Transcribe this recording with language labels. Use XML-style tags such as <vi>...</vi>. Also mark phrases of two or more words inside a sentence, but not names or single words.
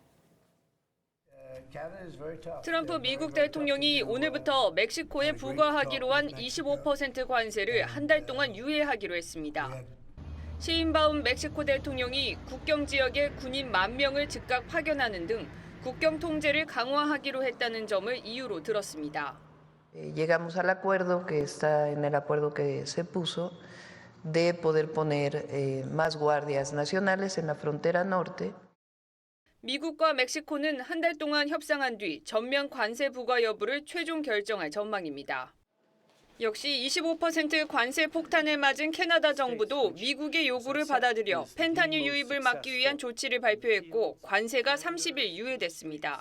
<ko>트럼프 미국 대통령이 오늘부터 멕시코에 부과하기로 한 25% 관세를 한 달 동안 유예하기로 했습니다. 시인바움 멕시코 대통령이 국경 지역에 군인 10,000명을 즉각 파견하는 등 국경 통제를 강화하기로 했다는 점을 이유로 들었습니다.</ko> <es>Llegamos al acuerdo que está en el acuerdo que se puso de poder poner más guardias nacionales en la frontera norte.</es> <ko>미국과 멕시코는 한 달 동안 협상한 뒤 전면 관세 부과 여부를 최종 결정할 전망입니다. 역시 25% 관세 폭탄을 맞은 캐나다 정부도 미국의 요구를 받아들여 펜타닐 유입을 막기 위한 조치를 발표했고 관세가 30일 유예됐습니다.</ko>